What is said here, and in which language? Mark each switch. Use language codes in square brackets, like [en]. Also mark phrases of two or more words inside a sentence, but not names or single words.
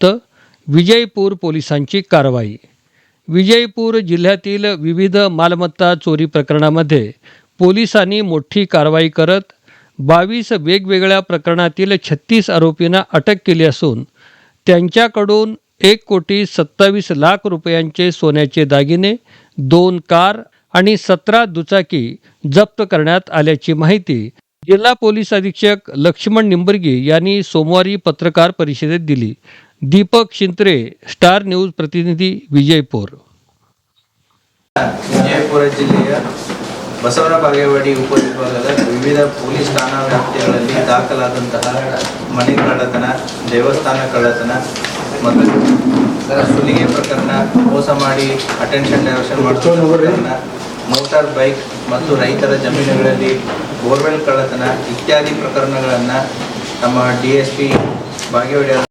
[mr] विजयपूर पोलिसांची कारवाई. विजयपूर जिल्ह्यातील विविध मालमत्ता चोरी प्रकरणामध्ये पोलिसांनी मोठी कारवाई करत 22 वेगवेगळ्या प्रकरणातील 36 आरोपींना अटक केली असून त्यांच्याकडून 1,27,00,000 रुपयांचे सोन्याचे दागिने, 2 कार आणि 17 दुचाकी जप्त करण्यात आल्याची माहिती जिल्हा पोलीस अधीक्षक लक्ष्मण निंबर्गी यांनी सोमवारी पत्रकार परिषदेत दिली. दीपक शिंत्रे, स्टार न्यूज प्रतिनिधी, विजयपूर. [kn] ವಿಜಯಪುರ ಜಿಲ್ಲೆಯ ಬಸವನ ಬಾಗೇವಾಡಿ ಉಪವಿಭಾಗದ ವಿವಿಧ ಪೊಲೀಸ್ ಠಾಣಾ ವ್ಯಾಪ್ತಿಗಳಲ್ಲಿ ದಾಖಲಾದಂತಹ ಮನೆ ಕಳ್ಳತನ, ದೇವಸ್ಥಾನ ಕಳ್ಳತನ ಮತ್ತು ಸುಲಿಗೆ ಪ್ರಕರಣ, ಮೋಸ ಮಾಡಿ [en] attention diversion [kn] ಮಾಡುವ ಪ್ರಕರಣ, [en] motor bike [kn] ಮತ್ತು ರೈತರ ಜಮೀನುಗಳಲ್ಲಿ ಬೋರ್ವೆಲ್ ಕಳ್ಳತನ ಇತ್ಯಾದಿ ಪ್ರಕರಣಗಳನ್ನು ನಮ್ಮ DSP ಬಾಗೇವಾಡಿ